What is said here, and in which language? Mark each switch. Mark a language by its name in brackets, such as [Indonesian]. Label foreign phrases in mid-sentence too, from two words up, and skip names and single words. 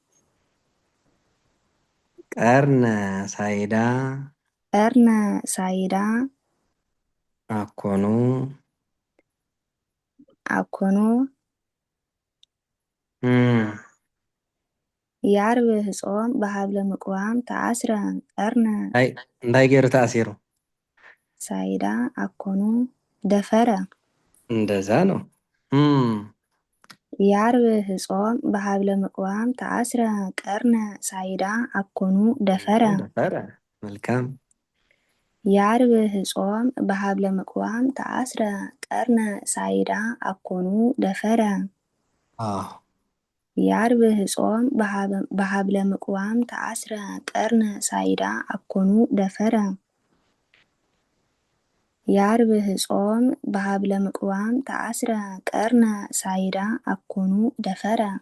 [Geez] ቀርነ ሳይዳ አኮኑ የዓርብህ ጾም በሀብለ ምቁዋም ተአስረ ቀርነ [Tigrinya] እንታይ ገይሩ ተአሲሩ [Geez] ሳይዳ አኮኑ ደፈረ [Amharic] እንደዛ ነው። [Geez] የዓርብህ ጾም በሀብለ ምቁዋም ተአስረ ቀርነ ሳይዳ አኮኑ ደፈረ [Amharic] መልካም። [Geez] የዓርብህ ጾም በሀብለ ምቁዋም ተአስረ ቀርነ ሳይዳ አኮኑ ደፈረ የዓርብህ ጾም በሀብለ ምቁዋም ተአስረ ቀርነ ሳይዳ አኮኑ ደፈረ የዓርብህ ጾም በሀብለ ምቁዋም ተአስረ ቀርነ ሳይዳ አኮኑ ደፈረ